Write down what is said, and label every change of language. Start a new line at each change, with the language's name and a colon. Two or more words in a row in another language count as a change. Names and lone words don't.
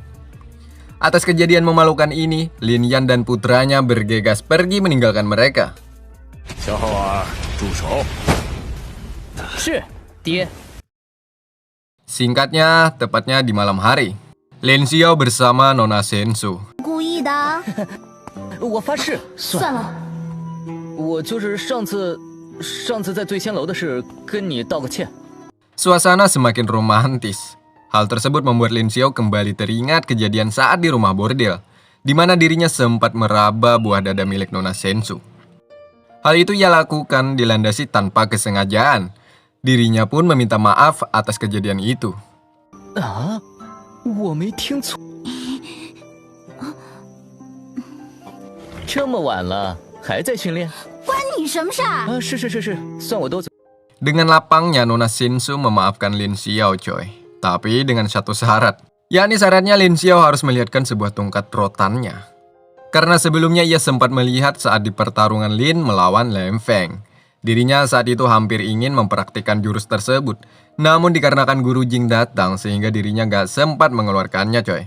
Indonesian: Atas kejadian memalukan ini, Lin Yan dan putranya bergegas pergi meninggalkan mereka. Singkatnya, tepatnya di malam hari, Lin Xiao bersama Nona Sensu.
Chinese: 故意的。我发誓，算了，我就是上次在醉仙楼的事跟你道个歉。
Indonesian: Suasana semakin romantis. Hal tersebut membuat Lin Xiao kembali teringat kejadian saat di rumah bordel, di mana dirinya sempat meraba buah dada milik Nona Sensu. Hal itu ia lakukan dilandasi tanpa kesengajaan. Dirinya pun meminta maaf atas kejadian itu.
Chinese: 啊，我没听错。这么晚了还在训练？关你什么事儿？啊，是，算我多嘴。
Indonesian: Dengan lapangnya Nona Sensu memaafkan Lin Xiao coy. Tapi dengan satu syarat, yakni syaratnya Lin Xiao harus melihatkan sebuah tongkat rotannya. Karena sebelumnya ia sempat melihat saat di pertarungan Lin melawan Lem Feng. Dirinya saat itu hampir ingin mempraktikkan jurus tersebut, namun dikarenakan Guru Jing datang sehingga dirinya gak sempat mengeluarkannya coy.